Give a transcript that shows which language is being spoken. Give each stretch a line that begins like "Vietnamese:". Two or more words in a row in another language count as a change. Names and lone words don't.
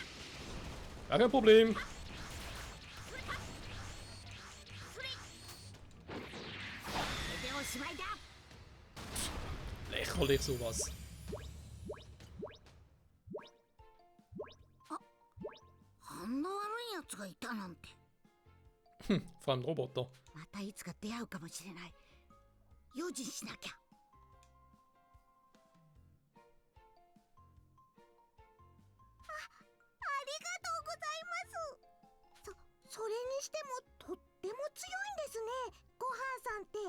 German: Gar kein Problem. Lächerlich sowas. Vor allem Roboter.
Japanese: またいつか出会うかもしれない。用心しなきゃ。それにしてもとっても強いんですね、ごはんさんって。